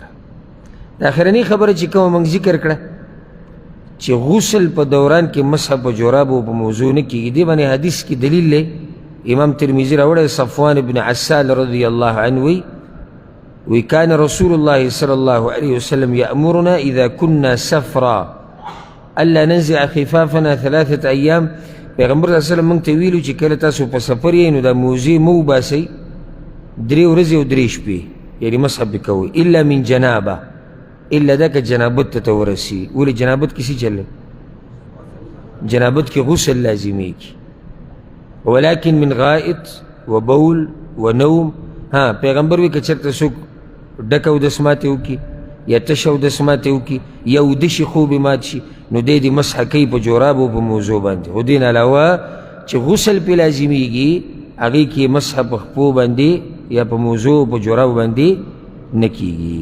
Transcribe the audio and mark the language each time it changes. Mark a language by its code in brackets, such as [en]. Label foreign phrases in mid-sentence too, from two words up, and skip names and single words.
[ps] د اخرنۍ خبره چې کومه موږ ذکر کړه چې غسل په دوران کې مسح په جورابو او په موضوع نه کېږي، دې باندې حدیث کې دلیل دی. [ar] امام ترمذي راوړی صفوان بن عسال رضی الله عنه وی کان رسول الله صلی الله علیه وسلم یأمرنا اذا كنا سفرا الا ننزع خفافنا 3 ایام. [ps] پیغمبر [ar] صلی الله علیه وسلم [ps] موږ ته ویلو چې کله تاسو په سفر یې نو دا موزې مه وباسئ 3 ورځې او 3 شپې، یعنې مسح پې کوئ [ar] الا من جنابه، [ps] الا دا که جنابت ته ورسي. ولې جنابت کې څه چل دی؟ جنابت کې غسل لازمیږي. [ar] ولكن من غائط و بول و نوم. [ps] ها پیغمبر وی که چېرته څوک ډک اودس ماتې وکړي یا تش اودس ماتې وکړي یا اوده شي خوب یې مات شي نو دی دې مسح کوي په جورابو په موضوع باندې. خو دې نه علاوه چې غسل پې لازمیږي هغې کې مسح په خپو باندې یا په موضوع په جورابو باندې نه کېږي.